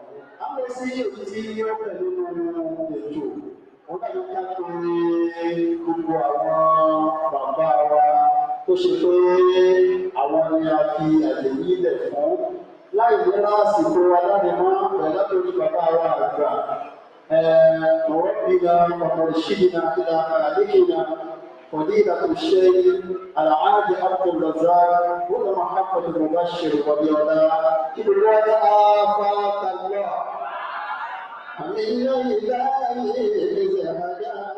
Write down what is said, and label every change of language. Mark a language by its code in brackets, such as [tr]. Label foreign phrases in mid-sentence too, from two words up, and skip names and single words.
[yo] a lọ sí èyí tí ó pẹ̀lú nínú ètò wọ́n dàbí ká torí gbogbo àwọn bàbá wa tó ṣe pé àwọn ni a fi àyè nílẹ̀ fún láì ní lásìkò alárìmọ́ pẹ̀lú látòrí bàbá wa àgbà [ar] ربنا ومرشدنا إلى خالقنا فضيلة الشيخ العادي عبد الرزاق ومحمد المبشر وبيولا إبراهيم آفاق الله من إلهي زهدا